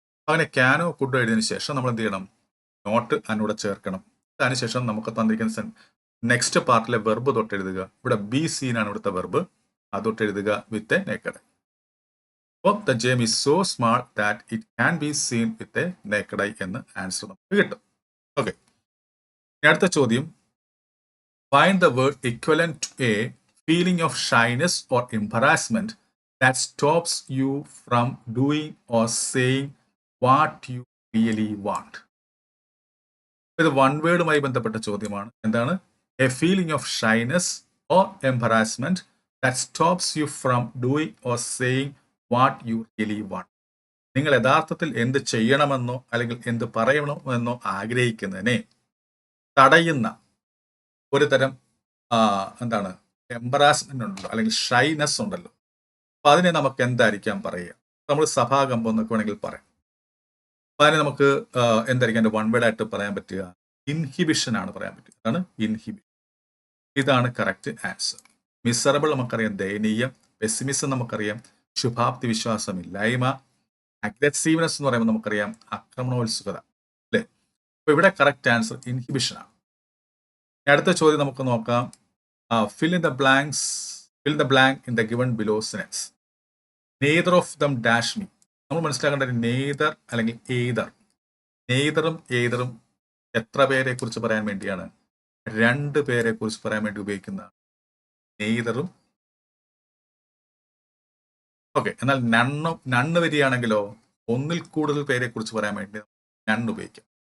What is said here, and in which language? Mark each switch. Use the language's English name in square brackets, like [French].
[Malayalam] അങ്ങനെ ക്യാനോ കുഡോ എഴുതിയതിനു ശേഷം നമ്മൾ എന്ത് ചെയ്യണം? നോട്ട് അതിനൂടെ ചേർക്കണം. അതിനുശേഷം നമുക്ക് തന്നിരിക്കുന്ന നെക്സ്റ്റ് പാർട്ടിലെ വെർബ് തൊട്ട് എഴുതുക. ഇവിടെ ബി സീൻ ആണ് ഇവിടുത്തെ വെർബ്, അതൊട്ട് എഴുതുക വിത്ത് എ നേക്കഡ്. [English] അപ്പോൾ the germ is so small that it can be seen with a naked eye [Malayalam] എന്ന് ആൻസർ നമുക്ക് കിട്ടും. ഓക്കെ, അടുത്ത ചോദ്യം, [English] Find the word equivalent to a feeling of shyness or embarrassment that stops you from doing or saying what you really want. [Malayalam] ഇത് one വേർഡുമായി ബന്ധപ്പെട്ട ചോദ്യമാണ്. എന്താണ്? [English] A feeling of shyness or embarrassment that stops you from doing or saying what you really want. [Malayalam] നിങ്ങൾ യഥാർത്ഥത്തിൽ എന്ത് ചെയ്യണമെന്നോ അല്ലെങ്കിൽ എന്ത് പറയണമെന്നോ ആഗ്രഹിക്കുന്നതിനെ തടയുന്ന ഒരു തരം എന്താണ് എംബറാസ്മെന്റ് ഉണ്ടല്ലോ, അല്ലെങ്കിൽ ഷൈനസ് ഉണ്ടല്ലോ. അപ്പൊ അതിനെ നമുക്ക് എന്തായിരിക്കാം പറയുക? നമ്മൾ സഭാകമ്പം എന്നൊക്കെ വേണമെങ്കിൽ പറയാം. അപ്പൊ അതിനെ നമുക്ക് എന്തായിരിക്കും എൻ്റെ വൺ വേർഡ് ആയിട്ട് പറയാൻ പറ്റുക? ഇൻഹിബിഷൻ ആണ് പറയാൻ പറ്റുക. അതാണ് ഇൻഹിബിഷൻ. ഇതാണ് കറക്റ്റ് ആൻസർ. മിസറബിൾ നമുക്കറിയാം ദയനീയം, പെസിമിസം നമുക്കറിയാം ശുഭാപ്തി വിശ്വാസമില്ലായ്മ, അഗ്രസീവ്നെസ് എന്ന് പറയുമ്പോൾ നമുക്കറിയാം ആക്രമണോത്സുകത, അല്ലേ? അപ്പൊ ഇവിടെ കറക്റ്റ് ആൻസർ ഇൻഹിബിഷൻ ആണ്. അടുത്ത ചോദ്യം നമുക്ക് നോക്കാം. [English] Fill in the blank in the given below sentence. Neither of them dash me. [Malayalam] നമ്മൾ മനസ്സിലാക്കേണ്ടത് നെയ്തർ അല്ലെങ്കിൽ എയ്തർ. നെയ്തറും എയ്തറും എത്ര പേരെ കുറിച്ച് പറയാൻ വേണ്ടിയാണ്? രണ്ട് പേരെ കുറിച്ച് പറയാൻ വേണ്ടി ഉപയോഗിക്കുന്ന നെയ്തറും. ഓക്കെ, എന്നാൽ നണ്ണ് വരികയാണെങ്കിലോ ഒന്നിൽ കൂടുതൽ പേരെ കുറിച്ച് പറയാൻ വേണ്ടി നണ്ണ് ഉപയോഗിക്കാം.